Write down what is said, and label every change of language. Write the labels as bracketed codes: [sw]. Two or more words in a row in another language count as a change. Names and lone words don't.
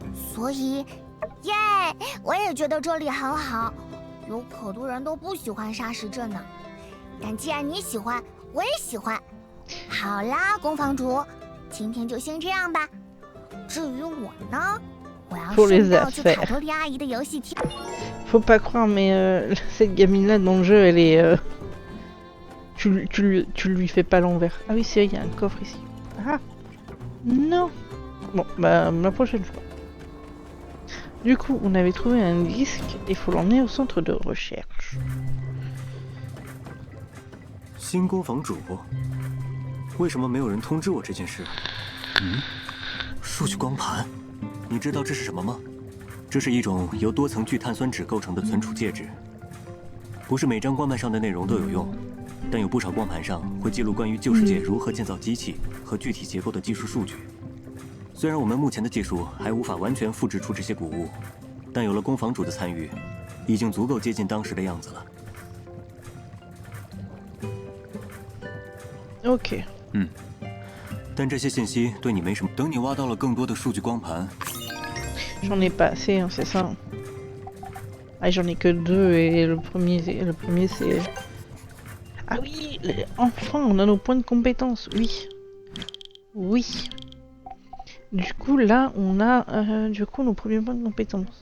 [zh] 所以，耶，我也觉得这里很好。有可多人都不喜欢沙石镇呢，但既然你喜欢，我也喜欢。好啦，宫房主，今天就先这样吧。至于我呢，我要顺道去卡托莉阿姨的游戏厅。 [fr] Faut pas croire, mais cette gamine-là dans le jeu, elle est. Tu lui fais pas l'envers. Ah oui, c'est vrai, il y a un coffre ici. Ah non. Bon, bah la prochaine fois. Du coup, on avait trouvé un disque, il faut l'emmener au centre de recherche. [zh] 新宫房主，为什么没有人通知我这件事？数据光盘，你知道这是什么吗？这是一种由多层聚碳酸酯构成的存储介质，不是每张光盘上的内容都有用，但有不少光盘上会记录关于旧世界如何建造机器和具体结构的技术数据。虽然我们目前的技术还无法完全复制出这些古物，但有了宫房主的参与，已经足够接近当时的样子了。 OK。但这些信息对你没什么。等你挖到了更多的数据光盘。 [fr] J'en ai pas assez, hein, c'est ça. Ah, j'en ai que 2 et le premier c'est. Ah oui, enfin, on a nos points de compétence. Oui. Oui. Du coup, là, on a nos premiers points de compétence.